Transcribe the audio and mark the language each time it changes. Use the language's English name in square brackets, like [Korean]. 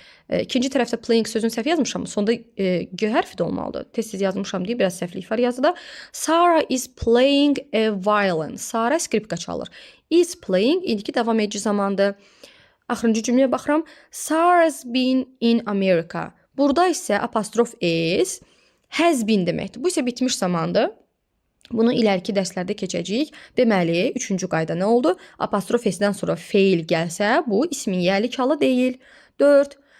[Azerbaijani] İkinci tərəfdə playing sözünü səhv yazmışam. Sonda G hərfi də olmalıdır. Tez-tez yazmışam deyə biraz səhvlik var yazıda. [English] Sarah is playing a violin. [Azerbaijani] Sarah skripka çalır. Is playing indiki davam edici zamandır. Axırıncı cümləyə baxıram. [English] Sarah's been in America. [Azerbaijani] Burada isə apostrof S has been deməkdir. Bu isə bitmiş zamandır. Bunu iləriki dərslərdə keçəcəyik. Deməli, üçüncü qayda nə oldu? Apostrof S-dən sonra feil gəlsə, bu ismin yəlik halı deyil. 4.